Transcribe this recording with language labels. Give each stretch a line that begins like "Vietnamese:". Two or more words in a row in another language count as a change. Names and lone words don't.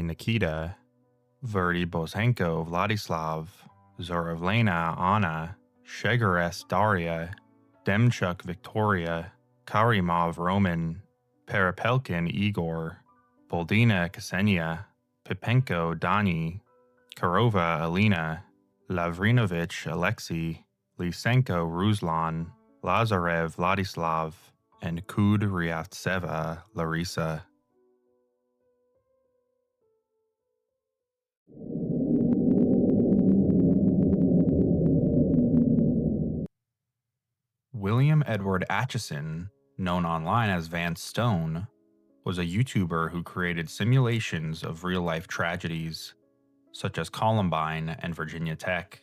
English: Nikita, Verdy Bosenko Vladislav, Zorovlena Anna, Shegares Daria, Demchuk Victoria, Karimov Roman, Perepelkin Igor, Boldina Ksenia, Pipenko Dani, Karova Alina, Lavrinovich Alexei, Lysenko Ruslan, Lazarev Vladislav, and Kudryavtseva Larisa. William Edward Atchison, known online as Vance Stone, was a YouTuber who created simulations of real-life tragedies, such as Columbine and Virginia Tech.